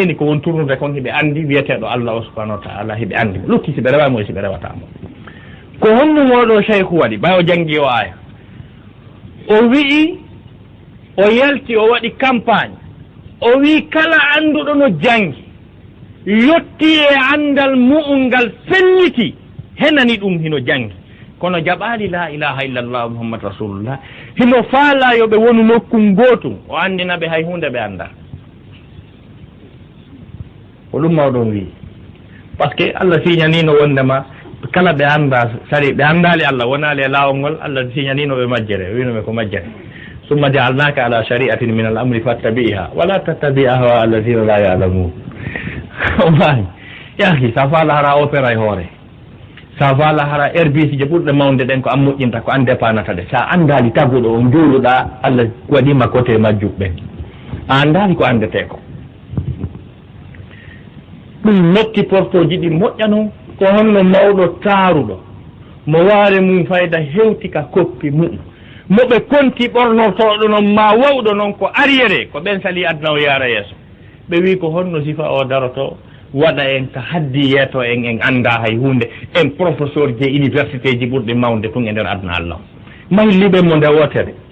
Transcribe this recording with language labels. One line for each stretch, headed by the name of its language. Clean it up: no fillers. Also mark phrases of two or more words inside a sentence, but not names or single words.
Fula: reeni ko won tournude kon hiɓe andi wiyeteɗo Allah o
Arabic: سبحانه وتعالى
Fula: hiɓe andi lutti si ɓe rewamo si ɓe rewatamo ko honnum oɗo cheikhu waɗi ɓay o janggi o aya o wi'i o yalti o waɗi campagne o wi kala annduɗo no jangi yotti e andal mu'um ngal felliti henani ɗum hino jangi kono jaɓali
Arabic: لا إله إلا الله محمد رسول الله
Fula: hino faala yoɓe wonu nokkum gotum o andina ɓe hay hunde ɓe anda ko ɗum mawɗon wi
French: par ce que
Fula: Allah siñanino wondema kala ɓe anda sari ɓe andali Allah wonali e lawol ngol Allah siñanino ɓe majjere winoɓe ko majjere
Arabic: ثم جعلناك على شريعة من الأمر فاتبعها ولا تتبع أهواء الذين لا يعلمون
Fula: omani yahi sa faala hara opéra e hoore sa faala hara herbicide je ɓurɗe mawde ɗen ko an moƴƴinta ko an dépanata de sa andali taguɗo o juuluɗa Allah waɗima côté majjuɓɓen a andali ko andete ko ɗum notti portoji ɗi moƴƴano ko honno mawɗo taaruɗo mo waare mum fayda hewti ka koppi mum moɓe konti ɓornotoɗo noon ma wawɗo noon ko arriére ko ɓen sali adna o yaara yeeso ɓe wi ko honno sifa o daroto waɗa en ko haddi yeeto en annda hay hunde en professeur je université ji ɓurɗi mawde tun e nder aduna Allah mayliɓe mo nde wotere